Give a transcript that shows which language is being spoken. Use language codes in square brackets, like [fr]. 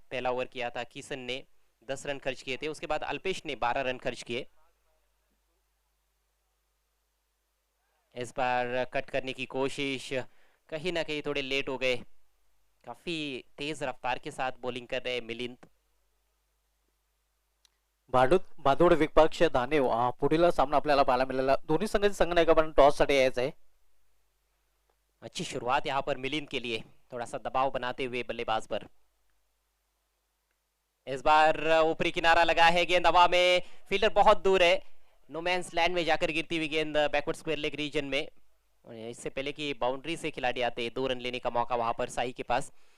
[hi] पहला ओवर किया था किशन ने, 10 रन खर्च किए थे, उसके बाद अल्पेश ने 12 रन खर्च किए। इस बार कट करने की कोशिश, कहीं ना कहीं थोड़े लेट हो गए। काफी तेज रफ्तार के साथ बॉलिंग कर रहे मिलिंद। [mr] भादोड विपक्ष धाने पुढील सामना आपल्याला पाहायला मिळाला। दोन्ही संघाचे संघनायकांना टॉस साठी यायचं आहे। [hi] अच्छी शुरुआत यहाँ पर मिलिंद के लिए, थोड़ा सा दबाव बनाते हुए बल्लेबाज पर। इस बार ऊपरी किनारा लगा है, गेंद हवा में, फील्डर बहुत दूर है, नो मैंस लैंड में जाकर गिरती हुई गेंद बैकवर्ड स्क्वायर लेग रीजन में। इससे पहले कि बाउंड्री से खिलाड़ी आते, 2 रन लेने का मौका वहां पर साई के पास।